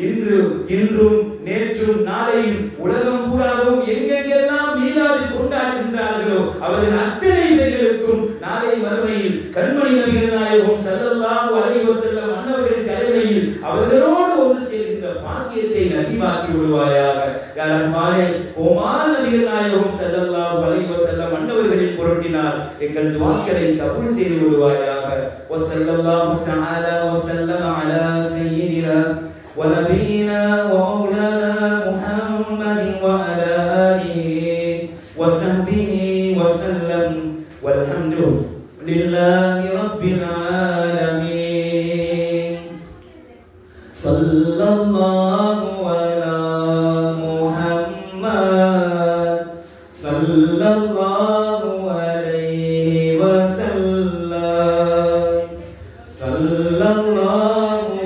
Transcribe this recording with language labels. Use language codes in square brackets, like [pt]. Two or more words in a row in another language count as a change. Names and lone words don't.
[ta] இன்றும் நேற்றும் நாளையும் உலகம் பூராகவும் எங்கெங்கெல்லாம் மீலாது கொண்டாடுகின்றார்களோ அவர்கள் அத்தனை பேர்களுக்கும் நாளை மறுமையில் கண்மணி நபிகள் நாயகம் [ar] صلى الله عليه وسلم [ta] அன்னவர்களின் தலைமையில் அவர்களோடு ஒன்று சேர்கின்ற பாக்கியத்தை நசீபாக்கி விடுவாயாக. யா ரஹ்மானே, கோமான் நபிகள் நாயகம் [ar] صلى الله عليه وسلم [ta] அன்னவர்களின் பொருட்டினால் எங்கள் துஆக்களை கபூல் செய்து விடுவாயாக. [ar] وصلى الله تعالى وسلم على سيدنا ونبينا ومولانا محمد وعلى آله وصحبه وسلم والحمد لله رب العالمين. صلى الله على محمد صلى الله عليه وسلم صلى الله